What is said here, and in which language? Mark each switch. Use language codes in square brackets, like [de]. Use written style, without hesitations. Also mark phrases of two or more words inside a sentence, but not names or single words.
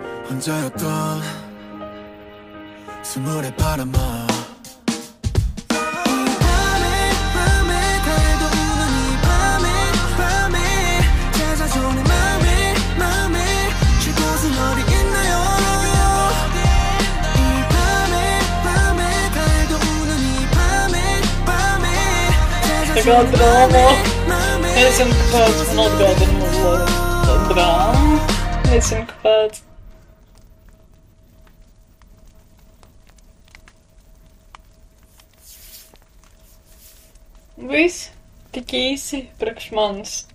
[ko] 혼자였던 스물의 바람아 이 밤에 달도 우는 이 밤에 찾아주는 마음에 쉴 곳은 어디 있나요? 이 밤에 달도 우는 이 밤에 찾아주는 마음에 [lv] Nezinu, kāpēc man atgādina mazliet drāmu. Nezinu, kāpēc. Viss tik īsi priekš manis.